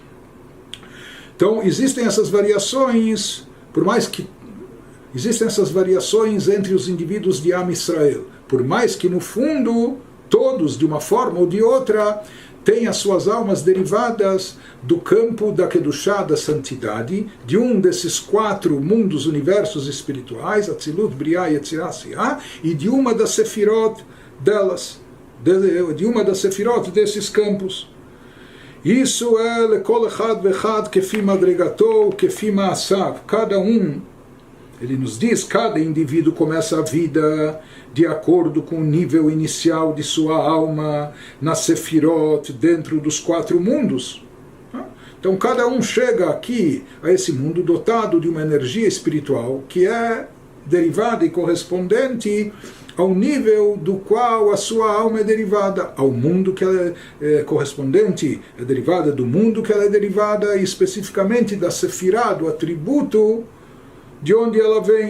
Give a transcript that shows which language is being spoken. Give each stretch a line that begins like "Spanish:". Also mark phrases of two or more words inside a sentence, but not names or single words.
Portuguese: Então existem essas variações, por mais que existem essas variações entre os indivíduos de Am Israel, por mais que no fundo todos, de uma forma ou de outra, têm as suas almas derivadas do campo da Kedushá, da santidade, de um desses 4 mundos, universos espirituais, Atzilut, Briah, Yetzirah, Asiah, e de uma das sefirot delas, de uma das sefirot desses campos. Isso é
Hebrew: לכל אחד ואחד כפי מדרגתו, כפי מעשיו.
Portuguese: Cada um Ele nos diz, cada indivíduo começa a vida de acordo com o nível inicial de sua alma, na Sefirot, dentro dos 4 mundos. Então cada um chega aqui a esse mundo dotado de uma energia espiritual que é derivada e correspondente ao nível do qual a sua alma é derivada, ao mundo que ela é correspondente, é derivada do mundo que ela é derivada, e especificamente da Sefirá, do atributo de onde ela vem.